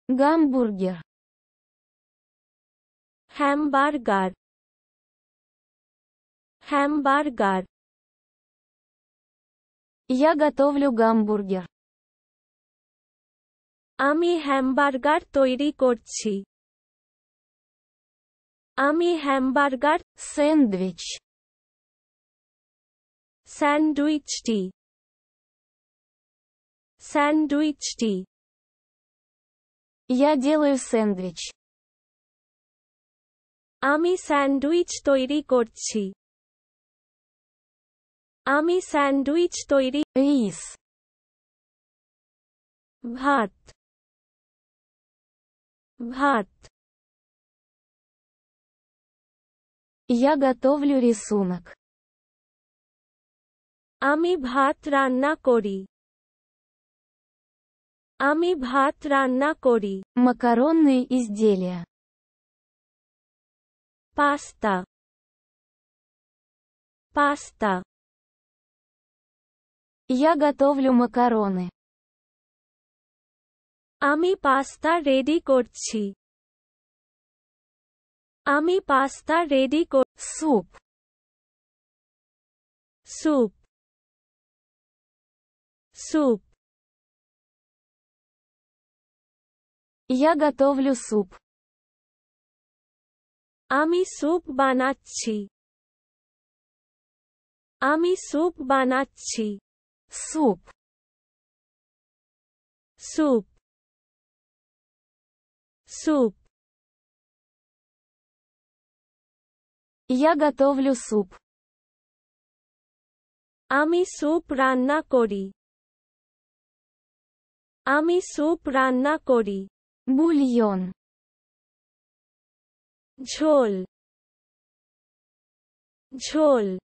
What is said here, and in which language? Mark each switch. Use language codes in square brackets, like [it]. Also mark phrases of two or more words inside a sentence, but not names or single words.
[ru] Гамбургер. [bn] হ্যামবার্গার, হ্যামবার্গার। [ru] Я готовлю гамбургер. [bn] আমি হ্যামবার্গার তৈরি করছি। আমি হ্যামবার্গার। [ru] Сэндвич. [bn] স্যান্ডউইচটি, স্যান্ডউইচটি। [ru] Я делаю сэндвич. [bn] আমি স্যান্ডউইচ তৈরি করছি। আমি স্যান্ডউইচ তৈরি। [ru] Рис. [bn] ভাত, ভাত। [ru] Я готовлю рисунок. [bn] আমি ভাত রান্না করি। আমি ভাত রান্না করি। [ru] Макаронные изделия. [bn] পাস্তা, পাস্তা। [ru] Я готовлю макароны. [bn] আমি পাস্তা রেডি করছি। আমি পাস্তা রেডি কর। [ru] Суп. [bn] স্যুপ, স্যুপ। [ru] Я готовлю суп. [bn] আমি স্যুপ বানাচ্ছি। আমি স্যুপ বানাচ্ছি। [ru] Суп. [bn] স্যুপ, স্যুপ। [ru] Я готовлю суп. [bn] আমি স্যুপ রান্না করি। আমি স্যুপ রান্না করি। [ru] Бульон. [bn] ঝোল, ঝোল।